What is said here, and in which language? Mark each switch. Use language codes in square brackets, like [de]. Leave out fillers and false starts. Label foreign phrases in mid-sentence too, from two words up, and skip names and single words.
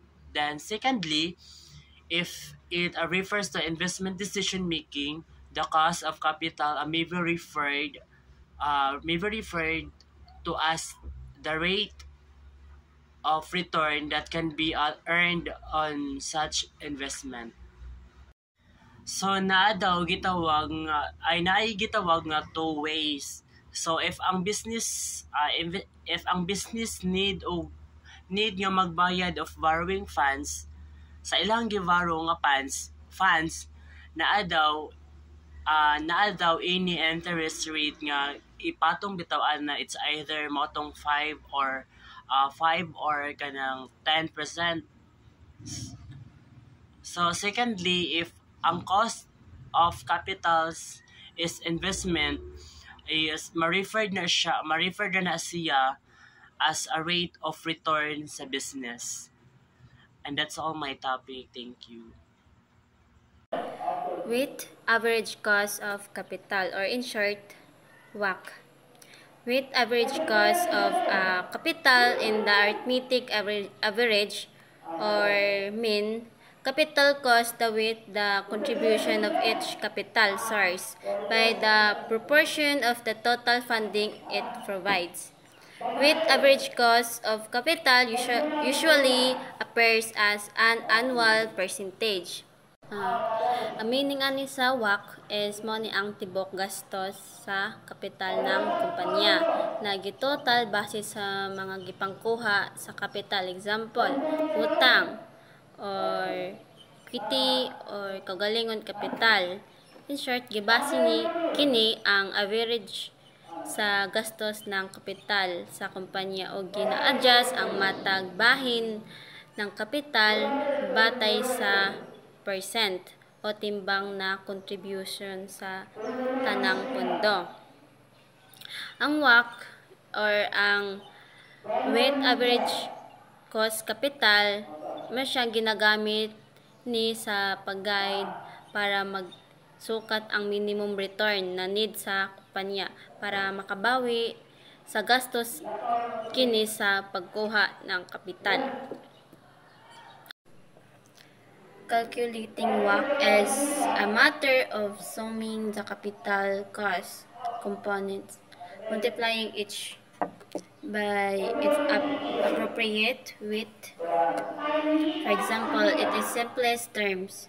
[en] Then secondly, if it refers to investment decision making, the cost of capital may be referred to as the rate of return that can be earned on such investment. [ceb] So naa daw gitawag nga ay naay gitawag nga [en] two ways. So if [ceb] ang [en] business need [ceb] nga magbayad [en] of borrowing funds [ceb] sa ilang giborrow nga funds naa daw [en] any interest rate [ceb] nga ipatong bitawan na [en] it's either [ceb] motong 5 or kanang 10%. [en] So secondly, if [ceb] ang [en] cost of capitals is investment is [ceb] ma-refer na siya as a [en] rate of return [ceb] sa business. [en] And that's all my topic. Thank you. Weighted average cost of capital, or in short, WACC. Weighted average cost of capital in the arithmetic average or mean Capital cost with the contribution of each capital source by the proportion of the total funding it provides. With average cost of capital usually appears as an annual percentage. [ceb] Ang meaning ani sa WACC is mo ni ang tibok gastos sa kapital ng kumpanya na gitotal base sa mga gipangkuha sa kapital. Example, utang [en] or equity or [ceb] kaugalingon kapital. [en] In short, [ceb] gibase ni kini ang average sa gastos ng kapital sa kumpanya o gina-adjust ang matag bahin ng kapital batay sa percent o timbang na contribution sa tanang pondo. Ang WACC or ang [en] weighted average cost capital [ceb] mas siyang ginagamit ni sa pag-guide para magsukat ang [en] minimum return [ceb] na need sa kumpanya para makabawi sa gastos kini sa pagkuha ng kapital. [en] Calculating WACC is a matter of summing the capital cost components, multiplying each by its appropriate weight. For example, it is simplest terms.